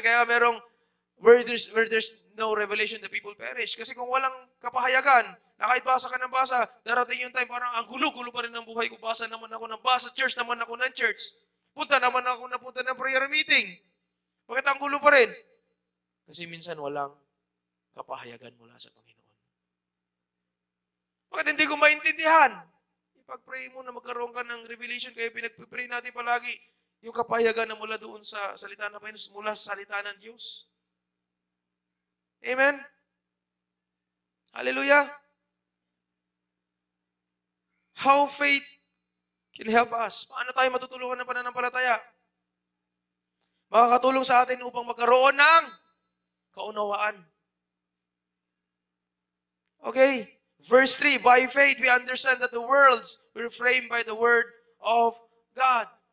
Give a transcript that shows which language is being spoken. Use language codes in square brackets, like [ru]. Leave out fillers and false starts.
[tl] Kaya merong [en] where there's no revelation, the people perish. [tl] Kasi kung walang kapahayagan, na kahit basa ka ng basa, darating yung time, parang ang gulo-gulo pa rin ng buhay ko. Basa naman ako ng basa, church naman ako ng church. Punta naman ako ng prayer meeting. Bakit ang gulo pa rin? Kasi minsan walang kapahayagan mula sa Panginoon. Bakit hindi ko maintindihan? Ipag-pray mo na magkaroon ka ng revelation, kaya pinag-pray natin palagi yung kapahayagan na mula doon sa salita ng Panginoon, mula sa salita ng Diyos. Amen? Hallelujah! [en] How faith can help us. [tl] Paano tayo matutulungan ng pananampalataya? Makakatulong sa atin upang magkaroon ng kaunawaan. [en] Okay? Verse 3, by faith we understand that the worlds were framed by the word of God.